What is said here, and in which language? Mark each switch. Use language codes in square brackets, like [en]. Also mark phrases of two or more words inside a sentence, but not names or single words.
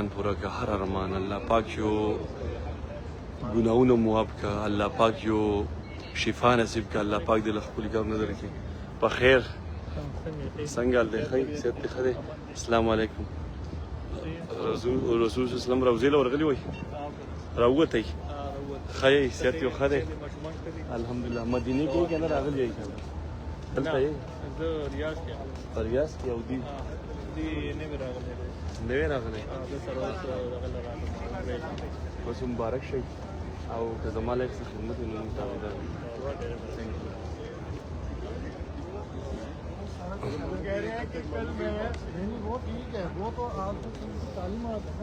[ps] پوره که هر ارمان الله پاک یو ګناهونه معاف که الله پاک یو شفا نصیب که الله پاک دې له خپل کار نه درکړي په خیر څنګه حال دی ښه صحت دې ښه دی السلام علیکم رسول صلی الله علیه وسلم روضې له ورغلي وای راووتی ښه یې صحت یو ښه دی الحمدلله مدینې کې که نه راغلی یې دلته یې زه ریاض کې یم په ریاض کې او دی نوی راغلی دی نوی راغلی زه سره اوس دغه راغلم اوس مبارک شئ او که زما لایق څه خدمت وي نو موږ تابعدار یو. [hi] कह रहे हैं कि कल मैं नहीं वो ठीक है वो तो आप तालीमात